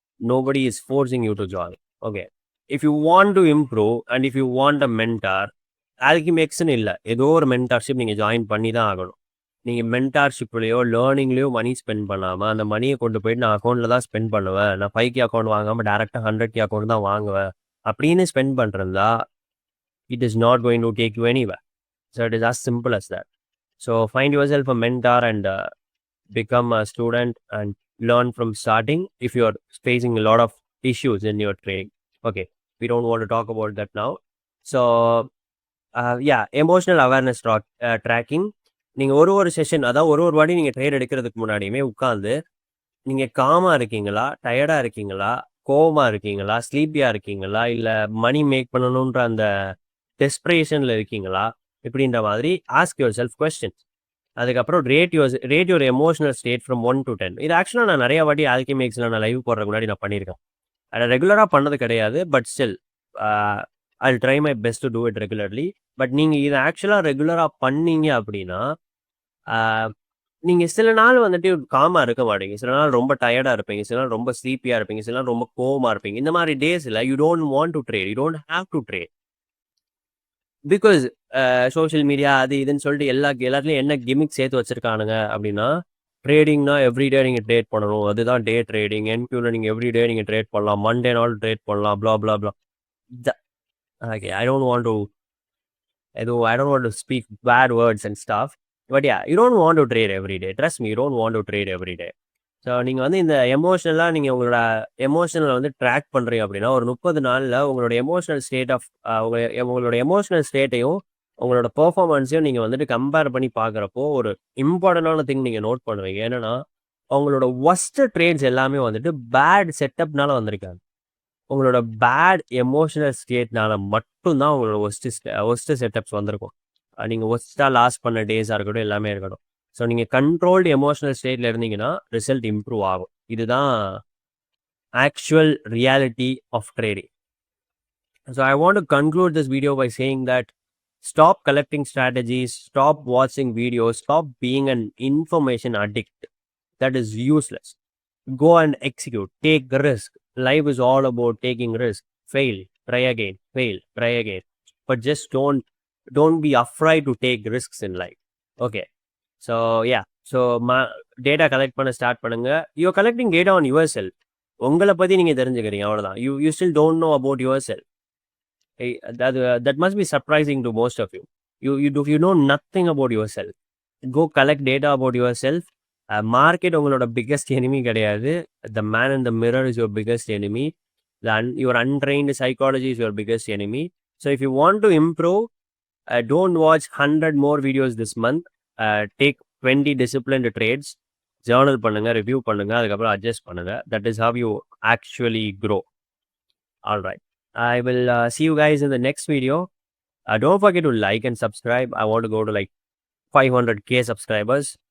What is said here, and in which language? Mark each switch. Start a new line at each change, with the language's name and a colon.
English: Nobody is forcing you to join. Okay, if you want to improve and if you want a mentor,
Tamil: ஆல்கிமிக்ஸ்ன்னு இல்லை, ஏதோ ஒரு mentorship நீங்கள் join பண்ணி தான் ஆகணும். நீங்கள் மென்டார்ஷிப்லையோ லேர்னிங்லையோ மணி ஸ்பெண்ட் பண்ணாமல் அந்த மணியை கொண்டு போயிட்டு நான் அக்கௌண்ட்டில் தான் ஸ்பெண்ட் பண்ணுவேன், நான் 5K அக்கௌண்ட் வாங்காமல் டேரெக்டாக 100K அக்கௌண்ட் தான் வாங்குவேன் அப்படின்னு ஸ்பெண்ட் பண்ணுறதா
English: It is not going to take you anywhere. So it is as simple as that. So find yourself a mentor and become a student and learn from starting if you are facing a lot of issues in your trading. Okay, we don't want to talk about that now. So yeah, emotional awareness tracking.
Tamil: நீங்கள் ஒரு session, அதாவது ஒரு வாட்டி நீங்கள் trade எடுக்கிறதுக்கு முன்னாடியுமே உட்காந்து நீங்கள் காமாக இருக்கீங்களா, டயர்டாக இருக்கீங்களா, கோவமாக இருக்கீங்களா, ஸ்லீப்பியாக இருக்கீங்களா, இல்லை மணி மேக் பண்ணணுன்ற அந்த டெஸ்பிரேஷனில் இருக்கீங்களா, இப்படின்ற மாதிரி
English: Ask yourself questions.
Tamil: அதுக்கப்புறம்
English: Rate your emotional state from 1 to 10.
Tamil: இது ஆக்சுவலாக நான் நிறைய வாட்டி ஆல்கெமிக்ஸில் நான் லைவ் போடுறதுக்கு முன்னாடி நான் பண்ணியிருக்கேன். அதை ரெகுலராக பண்ணது கிடையாது.
English: But still I try my best to do it regularly.
Tamil: But நீங்கள் இதை ஆக்சுவலாக ரெகுலராக பண்ணீங்க அப்படின்னா நீங்கள் சில நாள் வந்துட்டு காமாக இருக்க மாட்டீங்க. சில நாள் ரொம்ப டயர்டாக இருப்பீங்க, சில நாள் ரொம்ப ஸ்லீப்பியாக இருப்பீங்க, சில நாள் ரொம்ப கோவமாக இருப்பீங்க. இந்த மாதிரி டேஸில்
English: You don't want to trade, you don't have to trade.
Tamil: Because social media அது இதுன்னு சொல்லிட்டு எல்லாத்துலேயும் என்ன கிமிக் சேர்த்து வச்சிருக்கானுங்க அப்படின்னா, ட்ரேடிங்னா எவ்ரிடே நீங்கள் ட்ரேட் பண்ணணும், அதுதான் டே ட்ரேடிங். என்கியூவில் நீங்கள் எவ்ரிடே நீங்கள் ட்ரேட் பண்ணலாம், மண்டே நாள் ட்ரேட் பண்ணலாம், ப்ளா ப்ளா ப்ளா.
English: Okay, I don't want to speak bad words and stuff. But yeah, you don't want to trade every day. Trust me, you don't want to trade every day.
Tamil: So நீங்கள் வந்து இந்த எமோஷனலாக நீங்கள் உங்களோட எமோஷனலை வந்து track பண்ணுறீங்க அப்படின்னா ஒரு 30 நாளில் உங்களோட எமோஷனல் ஸ்டேட் ஆஃப் உங்களோட எமோஷனல் ஸ்டேட்டையும் உங்களோட பெர்ஃபார்மன்ஸையும் நீங்கள் வந்துட்டு கம்பேர் பண்ணி பார்க்குறப்போ ஒரு இம்பார்ட்டண்டான திங் நீங்கள் நோட் பண்ணுவீங்க. என்னென்னா உங்களோட ஒஸ்ட் ட்ரேட்ஸ் எல்லாமே வந்துட்டு பேட் செட்டப்னால வந்திருக்காங்க. உங்களோட பேட் எமோஷனல் ஸ்டேட்னால மட்டும்தான் உங்களோட ஒஸ்ட் செட்டப்ஸ் வந்திருக்கும். நீங்கள் ஒஸ்ட்டாக லாஸ் பண்ண டேஸாக இருக்கட்டும், எல்லாமே இருக்கட்டும். ஸோ நீங்கள் கண்ட்ரோல்டு எமோஷனல் ஸ்டேட்டில் இருந்தீங்கன்னா ரிசல்ட் இம்ப்ரூவ் ஆகும். இதுதான் actual reality of trading.
English: So I want to conclude this video by saying that stop collecting strategies, stop வாட்சிங் videos, stop being an information addict. That is useless. Go and execute. Take risk. Life is all about taking risk. Fail, try again. Fail, try again. But just don't be afraid to take risks in life. Okay. So yeah.
Tamil: So data collect பண்ண start பண்ணுங்க.
English: You're collecting data on yourself.
Tamil: உங்களை பத்தி நீங்க தெரிஞ்சுக்கிறீங்க, அவ்வளவுதான்.
English: You still don't know about yourself. That must be surprising to most of you. You know nothing about yourself. Go collect data about yourself.
Tamil: Market உங்களோட biggest enemy கிடையாது.
English: The man in the mirror is your biggest enemy. Your untrained psychology is your biggest enemy. So if you want to improve, don't watch 100 more videos this month. Take 20 disciplined trades.
Tamil: Journal பண்ணுங்க, review பண்ணுங்க, அதுக்கப்புறம் adjust பண்ணுங்க.
English: That is how you actually grow. All right. I will see you guys in the next video. Don't forget to like and subscribe. I want to go to like 500k subscribers.